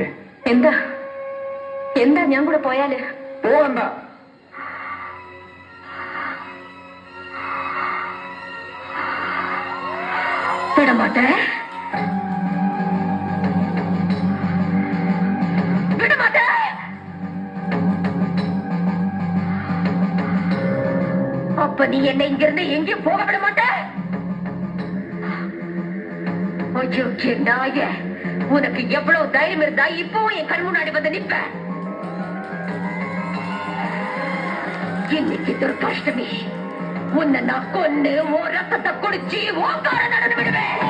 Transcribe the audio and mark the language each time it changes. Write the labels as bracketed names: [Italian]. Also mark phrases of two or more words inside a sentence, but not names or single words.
[Malayalam] എന്താ എന്താ ഞാൻ കൂടെ പോയാല്? പോകണ്ട. [Tamil] விடமாட்டே, விடமாட்டே. அப்ப நீ என்ன இங்கிருந்து எங்கேயும் போக விட மாட்ட? அயோக்கிய நாய, உனக்கு எவ்வளவு தைரியம் இருந்தா இப்பவும் என் கண் முன்னாடி வந்து நிப்ப? இன்னைக்கு துர்காஷ்டமி, உன்னை நான் கொன்னு உன் ரத்தத்தை குடிச்சு ஓங்கார நடந்து விடுவேன்.